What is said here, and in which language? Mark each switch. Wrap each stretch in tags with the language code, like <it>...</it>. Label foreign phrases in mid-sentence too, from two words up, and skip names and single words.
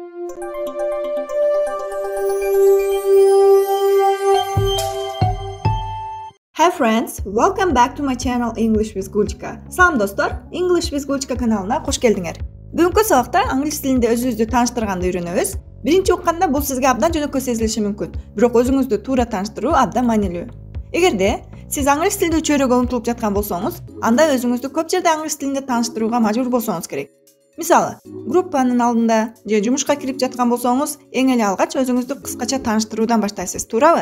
<en>Hi friends, welcome back to my channel English with Gulchka.</en> <tr>Salam dostlar, English with Gulchka kanalına hoş geldingler.</tr> <ky>Бүгүнкү сабакта англис тилинде өзүбүздү тааныштырганды үйрөнөбүз. Биринчи укканда бул сизге абдан жөнөкөй сезилиши мүмкүн, бирок өзүңүздү туура тааныштыруу абдан маанилүү. Эгерде сиз англис тилди чөйрөгө умтулуп жаткан болсоңуз, анда өзүңүздү көп жерде англис тилинде тааныштырууга мажбур болсоңуз керек. Мисалы, группанын алдында же жумушка кирип жаткан болсоңуз, эң эле алгач өзүңүздү кыскача тааныштыруудан баштайсыз, туурабы?</ky>